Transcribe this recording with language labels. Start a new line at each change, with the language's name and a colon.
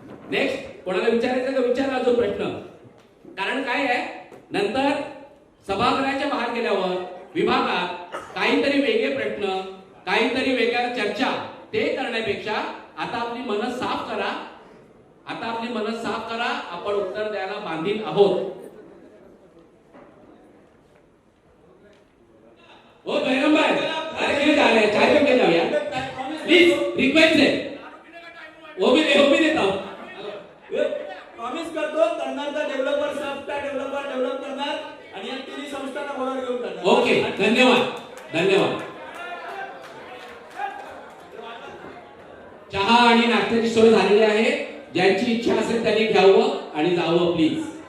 Marathi: Next कोणाला विचारायचं का? विचारा जो प्रश्न. कारण काय आहे, नंतर सभागृहाच्या बाहेर गेल्यावर विभागात काहीतरी वेगळे प्रश्न, काहीतरी वेगळ्या चर्चा ते करण्यापेक्षा आता आपली मन साफ करा. आता आपली मन साफ करा. आपण उत्तर द्यायला बांधील आहोत.
Hindi: हो बहिरम भाई, अरे क्यों जा रहे हैं? चाय पे जाओ यार प्लीज, रिक्वेस्ट है. वो भी देता हूँ.
Marathi: प्रॉमिस करतो करणार तर डेव्हलपर सॉफ्टवेअर डेव्हलप करणार आणि या तिन्ही संस्थांना बरोबर घेऊन करणार. ओके, धन्यवाद धन्यवाद. चहा आणि नाश्त्याची सोय झालेली आहे. ज्यांची इच्छा असेल त्यांनी घ्यावं आणि जावं प्लीज.